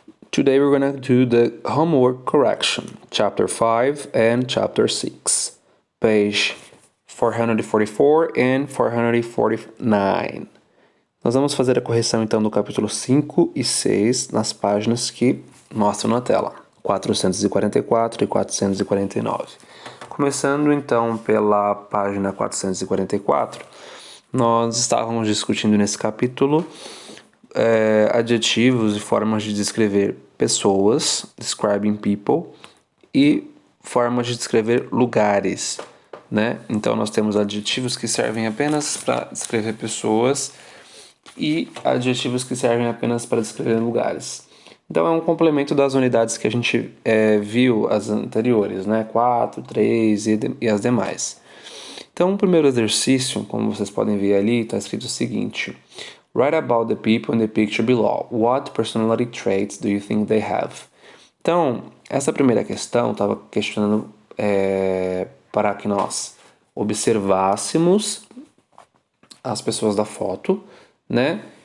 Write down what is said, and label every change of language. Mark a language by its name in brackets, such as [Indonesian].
[English] Today we're going to do the homework correction, chapter 5 and chapter 6, page 444 and 449. [Portuguese] Nós vamos fazer a correção então do capítulo 5 e 6 nas páginas que mostram na tela, 444 e 449. Começando então pela página 444, nós estávamos discutindo nesse capítulo adjetivos e formas de descrever pessoas, describing people, e formas de descrever lugares, né? Então nós temos adjetivos que servem apenas para descrever pessoas e adjetivos que servem apenas para descrever lugares. Então é um complemento das unidades que a gente viu as anteriores, né? 4, 3 e as demais. Então o primeiro exercício, como vocês podem ver ali, está escrito o seguinte: [English] Write about the people in the picture below. What personality traits do you think they have? [Portuguese] Então, essa primeira questão estava questionando para que nós observássemos as pessoas da foto, né?